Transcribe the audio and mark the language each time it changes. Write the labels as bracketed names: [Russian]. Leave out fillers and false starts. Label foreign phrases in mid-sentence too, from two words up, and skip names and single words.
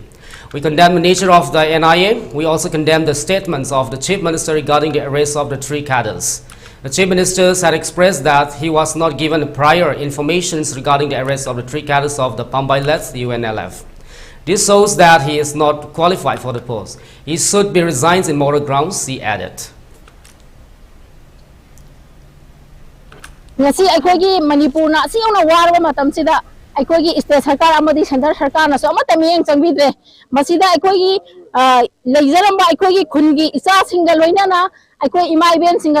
[English] We condemn the nature of the NIA. We also condemn the statements of the Chief Minister regarding the arrest of the 3 cadres. The Chief Minister had expressed that he was not given prior information regarding the arrest of the 3 cadres of the Panmei-led UNLF. This shows that he is not qualified for the post. He should be resigned in moral grounds, he added. [Manipuri] Ngasi aikogi Manipur na siyauna warwa matam sida aikogi state sarkar amadi center sarkar na so amata miyeng changbidre masida aikogi leijaramba aikogi khungi isa singa loina na aikoi ima iben singa